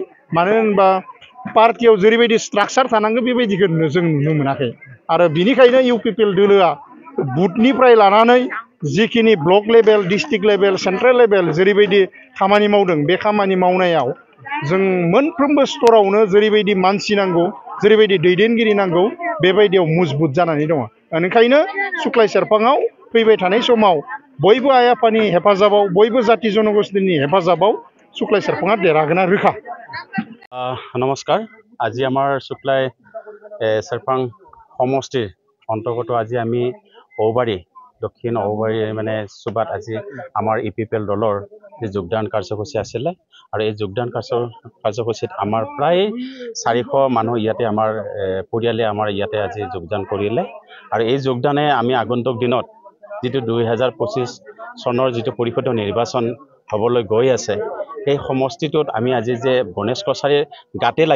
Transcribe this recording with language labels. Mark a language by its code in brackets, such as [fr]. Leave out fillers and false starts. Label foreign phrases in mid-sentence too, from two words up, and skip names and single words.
[brx] मानो होनबा पार्टियाव जेरैबायदि स्ट्राक्चार थानांगौ बेबायदिखौ जों नुनो मोनाखै आरो बिनिखायनो इउपिपिएल दोलोआ बुथनिफ्राय लानानै जिखिनि [en] block level district level central level [brx] जेरैबायदि खामानि मावदों बे खामानि मावनायाव जों मोनफ्रोमबो स्तरावनो जेरैबायदि मानसि नांगौ जेरैबायदि दैदेनगिरि नांगौ बेबायदियाव मजबुत जानानै दङ। ओंखायनो सुक्लाय सेरफाङाव फैबाय थानाय समाव बयबो आइ आफानि हेफाजाबाव बयबो जाति जनगोष्ठीनि हेफाजाबाव सुक्लाय सेरफाङा देरहागोना रोखा। नमस्कार। [as] আজি আমাৰ सुक्लाय सेरफां সমষ্টিৰ অন্তৰ্গত আজি আমি औबारि দক্ষিণ औबारि মানে সুবাত আজি আমাৰ ইপিপিএল দলৰ যে যোগদান কাৰ্যসূচী আছিলে আৰু এই যোগদান কাৰ্যসূচীত আমাৰ প্ৰায় 400 মানুহ ইয়াতে আমাৰ পৰিয়ালে আমাৰ ইয়াতে আজি যোগদান কৰিলে আৰু এই যোগদানে আমি আগন্তুক দিনত যেটো 2025 চনৰ যেটো পৰিষদীয় নিৰ্বাচন হ'বলৈ গৈ আছে সেই সমষ্টিটোত আমি আজি যে গণেশ কছাৰীৰ গাতে লাগি